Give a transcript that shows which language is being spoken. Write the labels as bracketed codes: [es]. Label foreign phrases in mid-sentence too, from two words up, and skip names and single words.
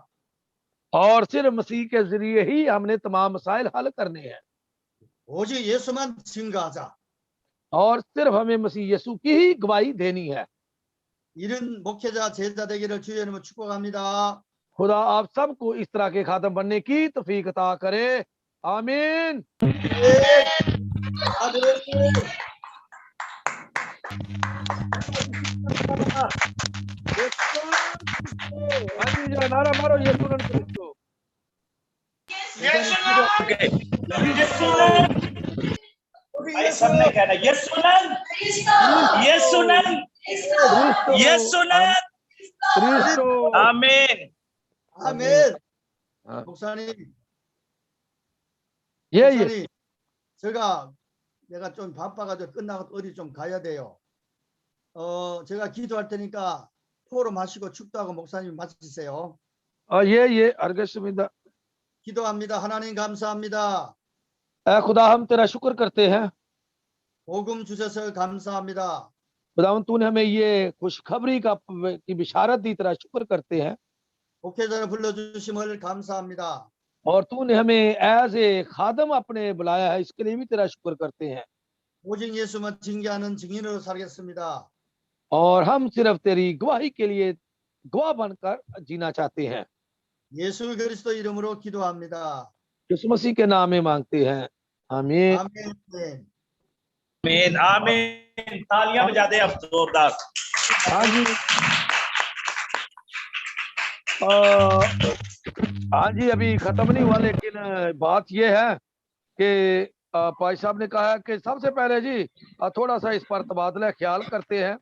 [ur] اور صرف مسیح کے ذریعے ہی ہم نے تمام مسائل حل کرنے ہیں, [ko] 오직 예수만 증거하자. [ur] اور صرف ہمیں مسیح یسوع کی ہی گواہی دینی ہے. [ko] 이런 목회자 제자 되기를 주의 이름으로 축복합니다. [ur] خدا آپ سب کو اس طرح کے خاتم بننے کی توفیق عطا کرے. आमीन। نعرہ مارو یسوع کرسٹو. بھائی سب نے کہنا یسوعنن، یسوعنن، یسوعنن. क्रिस्तो। आमीन। [ko] 아멘. 아. 목사님, 예. 목사님, 내가 좀 바빠가지고 끝나고 어디 좀 가야 돼요. 제가 기도할 테니까 포럼 하시고 축도하고 목사님 마치세요. 예. 알겠습니다। 기도합니다. 하나님 감사합니다. [ur] خدا ہم تیرا شکر کرتے ہیں, [ko] 복음 주셔서 감사합니다. [ur] خداون تو نے ہمیں یہ خوشخبری کی بشارت دی، تیرا شکر کرتے ہیں. [ko] 목회자를 불러주심을 감사합니다. [ur] اور تو نے ہمیں [en] as a [ur] خادم اپنے بلایا ہے، اس کے لیے بھی تیرا شکر کرتے ہیں. [ko] 오직 예수만 징계하는 증인으로 살겠습니다. [ur] اور ہم صرف تیری گواہی کے لیے گواہ بن کر جینا چاہتے ہیں. [ko] 예수 그리스도 이름으로 기도합니다. [ur] یسوع مسیح کے نام میں مانگتے ہیں. आमीन। [ko] 아멘. [ur] آمین۔ آمین. تالیاں بجا دے اب زوردار. ہاں جی. ہاں جی، ابھی ختم نہیں ہوا، لیکن بات یہ ہے کہ بھائی صاحب نے کہا ہے کہ سب سے پہلے جی تھوڑا سا اس پر تبادلہ خیال کرتے ہیں.